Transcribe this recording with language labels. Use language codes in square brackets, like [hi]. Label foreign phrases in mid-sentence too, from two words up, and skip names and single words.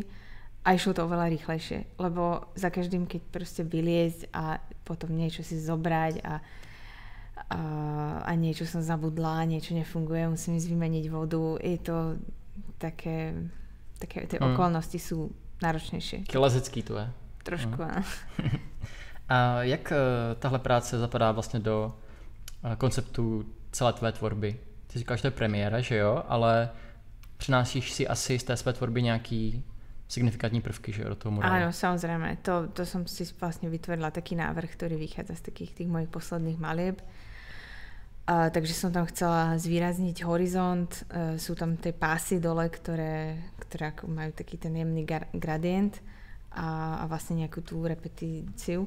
[sk] A išlo to oveľa rýchlejšie, lebo za každým, keď proste vyliezť a potom niečo si zobrať a niečo som zabudla, niečo nefunguje, musím ísť vymeniť vodu, je to také tie okolnosti sú náročnejšie. Lezecký to je. Trošku, áno. [cs] A jak tahle práce zapadá vlastně do konceptu celé tvé tvorby? Ty říkáš, že to je premiéra, že jo? Ale přinášíš si asi z té své tvorby nějaký signifikantní prvky, že jo, do toho murálu? [sk] Áno, samozrejme. To som si vlastne vytvorila taký návrh, ktorý vychádza z takých tých mojich posledných malieb. Takže som tam chcela zvýrazniť horizont. Sú tam tie pásy dole, ktoré majú taký ten jemný gradient a vlastne nejakú tú repetíciu.